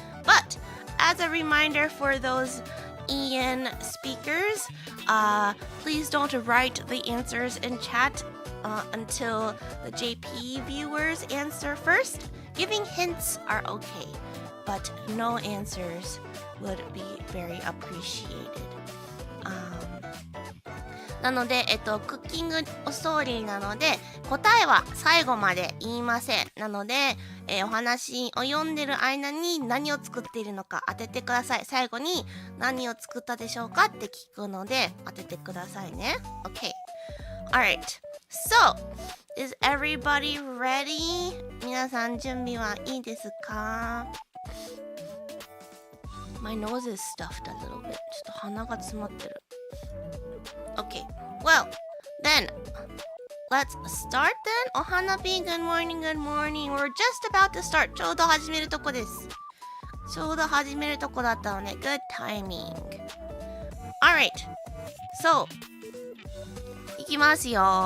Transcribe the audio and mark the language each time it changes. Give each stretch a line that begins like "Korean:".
English: But as a reminder for those Ian speakers, please don't write the answers in chat until the JP viewers answer first. Giving hints are okay, but no answers would be very appreciated.
Japanese: なので、クッキングストーリーなので、答えは最後まで言いません。なので、お話を読んでる間に何を作っているのか当ててください。最後に何を作ったでしょうかって聞くので当ててくださいね。
English: OK. Alright. So, is everybody ready?
Japanese: 皆さん準備はいいですか？
English: My nose is stuffed a little bit.
Japanese: ちょっと鼻が詰まってる。
English: Okay, well, then, let's start then. Ohanabi, good morning, good morning. We're just about to start.
Japanese: ちょうど始めるとこです。ちょうど始めるとこだったのね。
English: Good timing. Alright, so,
Japanese: いきますよ。